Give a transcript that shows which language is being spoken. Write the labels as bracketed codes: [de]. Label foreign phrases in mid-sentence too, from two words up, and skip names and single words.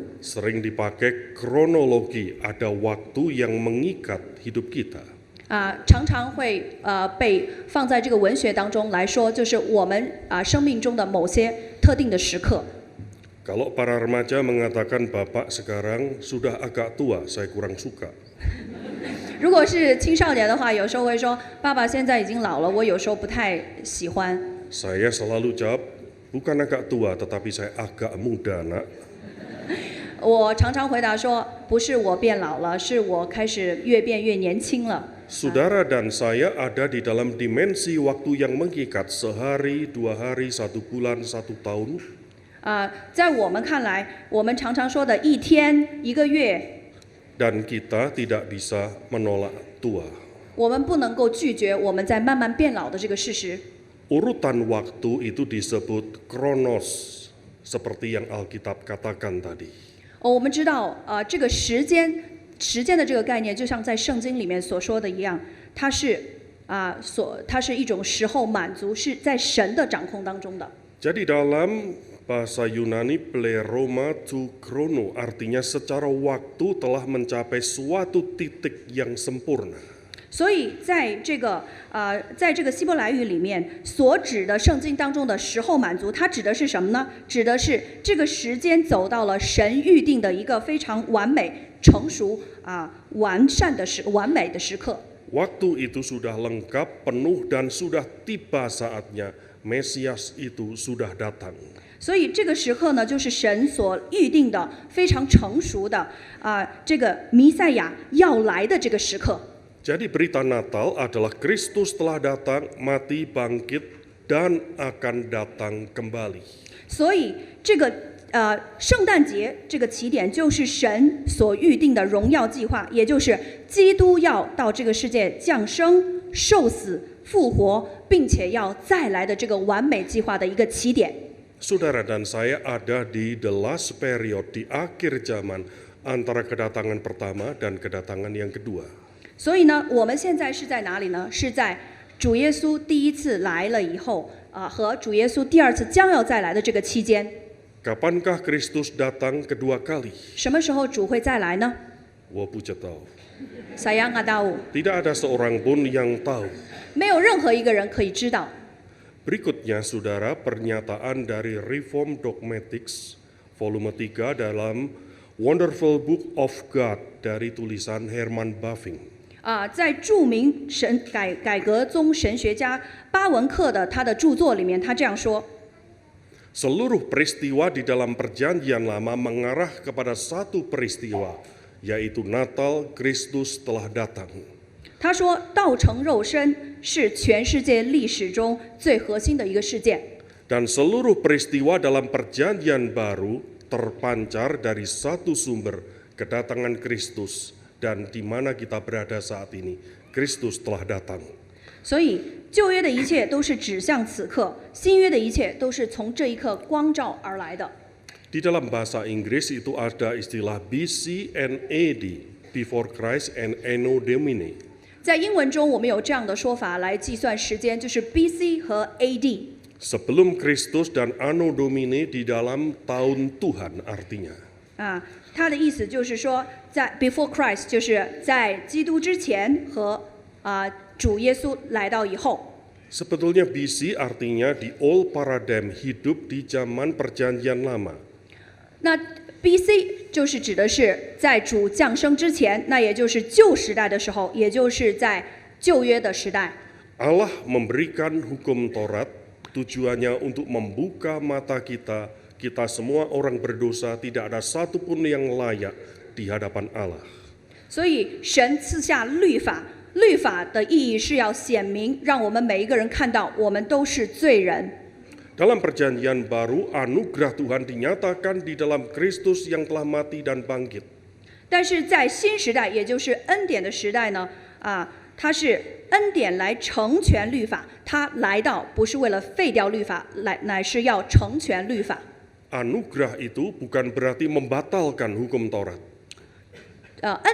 [id] Sering dipakai kronologi, ada waktu yang mengikat hidup kita. [zh] 常常会被放在这个文学当中来说，就是我们生命中的某些特定的时刻。 [id] Kalau para remaja mengatakan bapak sekarang sudah agak tua, saya kurang suka. [zh] 如果是青少年的话，有时候会说爸爸现在已经老了，我有时候不太喜欢。 [id] Saya selalu jawab, bukan agak tua, tetapi saya agak muda, nak. [zh] 我常常回答说，不是我变老了，是我开始越变越年轻了。 [id] Saudara dan saya ada di dalam dimensi waktu yang mengikat sehari, 2 hari, 1 bulan, 1 tahun. [zh] 在我们看来，我们常常说的一天、一个月。 [id] Dan kita tidak bisa menolak tua. [zh] 我们不能够拒绝我们在慢慢变老的这个事实。 [id] Urutan waktu itu disebut kronos, seperti yang Alkitab katakan tadi. [zh] 我们知道，这个时间的这个概念，就像在圣经里面所说的一样，它是一种时候满足，是在神的掌控当中的。 [id] Jadi dalam bahasa Yunani [el] πλήρωμα τοῦ χρόνου, [id] artinya secara waktu telah mencapai suatu titik yang sempurna. [zh] 所以在这个希伯来语里面所指的圣经当中的时候满足，它指的是什么呢？指的是这个时间走到了神预定的一个非常完美、成熟、完美的时刻。 [id] Waktu itu sudah lengkap, penuh dan sudah tiba saatnya Mesias itu sudah datang. [zh] 所以这个时刻呢，就是神所预定的非常成熟的这个弥赛亚要来的这个时刻。 [id] Jadi berita Natal adalah Kristus telah datang, mati, bangkit, dan akan datang kembali. [zh] 所以这个圣诞节这个起点就是神所预定的荣耀计划，也就是基督要到这个世界降生、受死、复活，并且要再来的这个完美计划的一个起点。 [id] Saudara dan saya ada di [en] the last period, [id] di akhir zaman antara kedatangan pertama dan kedatangan yang kedua. [zh] 所以呢，我们现在是在哪里呢？是在主耶稣第一次来了以后和主耶稣第二次将要再来的这个期间。 [id] Kapankah Kristus datang kedua kali? [zh] 什么时候主会再来呢？我不知道. [id] Saya nggak tahu. Tidak ada seorang pun yang tahu. [zh] 没有任何一个人可以知道。 [id] Berikutnya, saudara, pernyataan dari Reform Dogmatics, volume 3 dalam Wonderful Book of God dari tulisan Herman Bavinck. [zh] 在著名改革宗神学家巴文克的他的著作里面，他这样说。 [id] Seluruh peristiwa di dalam Perjanjian Lama mengarah kepada satu peristiwa, yaitu Natal, Kristus telah datang. [zh] 他说，道成肉身是全世界历史中最核心的一个事件。 [id] Dan seluruh peristiwa dalam Perjanjian Baru terpancar dari satu sumber, kedatangan Kristus, dan di mana kita berada saat ini, Kristus telah datang. [zh] 所以旧约的一切都是指向此刻，新约的一切都是从这一刻光照而来的。 [id] Di dalam bahasa Inggris itu ada istilah [en] BC and AD, before Christ and [la] Anno Domini. [zh] 在英文中，我们有这样的说法来计算时间，就是 BC 和 AD。 [id] Sebelum Kristus dan [la] Anno Domini [id] di dalam tahun Tuhan artinya. [zh] 他的意思就是说，在 [en] before Christ [zh] 就是在基督之前和主耶稣来到以后。 [id] Sebetulnya BC artinya [en] the old paradigm, [id] hidup di zaman Perjanjian Lama. [zh] 那 BC 就是指的是在主降生之前，那也就是旧时代的时候，也就是在旧约的时代。 [id] Allah memberikan hukum Taurat, tujuannya untuk membuka mata kita, kita semua orang berdosa, tidak ada satupun yang layak di hadapan Allah. [zh] 所以神赐下律法，律法的意义是要显明，让我们每一个人看到，我们都是罪人。 [id] Dalam Perjanjian Baru, anugerah Tuhan dinyatakan di dalam Kristus yang telah mati dan bangkit. [zh] 但是在新时代，也就是恩典的时代呢，它是恩典来成全律法，它来到不是为了废掉律法，乃是要成全律法。 [id] Anugerah itu bukan berarti membatalkan hukum Taurat.